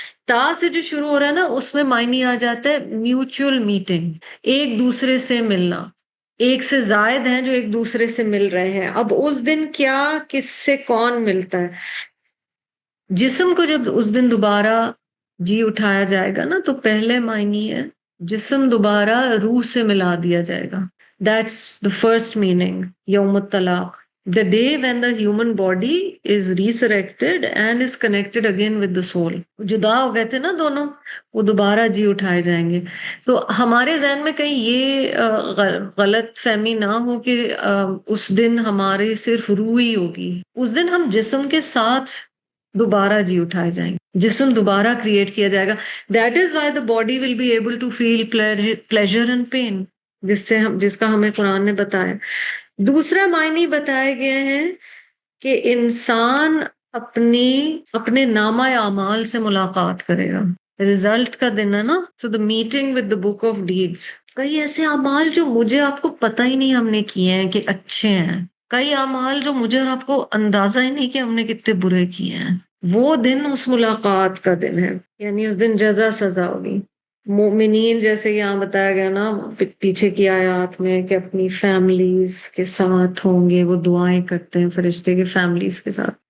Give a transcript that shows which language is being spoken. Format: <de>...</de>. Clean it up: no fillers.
<ur>تا سے جو شروع ہو رہا ہے نا اس میں معنی آ جاتا ہے میوچل میٹنگ، ایک دوسرے سے ملنا. ایک سے زائد ہیں جو ایک دوسرے سے مل رہے ہیں. اب اس دن کیا، کس سے کون ملتا ہے؟ جسم کو جب اس دن دوبارہ جی اٹھایا جائے گا نا تو پہلے معنی ہے جسم دوبارہ روح سے ملا دیا جائے گا.</ur> <en>That's the first meaning. یوم الطلاق، the day when the human body is resurrected and is connected again with the soul.</en> <ur>جدا ہو گئے تھے نا دونوں، وہ دوبارہ جی اٹھائے جائیں گے. تو ہمارے ذہن میں کہیں یہ غلط فہمی نہ ہو کہ اس دن ہماری صرف روح ہی ہوگی. اس دن ہم جسم کے ساتھ دوبارہ جی اٹھائے جائیں گے، جسم دوبارہ کریٹ کیا جائے گا.</ur> <en>that is why the body will be able to feel pleasure and pain,</en> <ur>جس کا ہمیں قرآن نے بتایا. دوسرا معنی بتائے گئے ہیں کہ انسان اپنے نامہ اعمال سے ملاقات کرے گا. رزلٹ کا دن ہے نا.</ur> <en>So the meeting with the book of deeds.</en> <ur>کئی ایسے اعمال جو مجھے آپ کو پتہ ہی نہیں ہم نے کیے ہیں کہ اچھے ہیں، کئی اعمال جو مجھے اور آپ کو اندازہ ہی نہیں کہ ہم نے کتنے برے کیے ہیں. وہ دن اس ملاقات کا دن ہے، یعنی اس دن جزا سزا ہوگی. مومنین جیسے یہاں بتایا گیا نا پیچھے کی آیات میں کہ اپنی فیملیز کے ساتھ ہوں گے، وہ دعائیں کرتے ہیں فرشتے کے فیملیز کے ساتھ.</ur>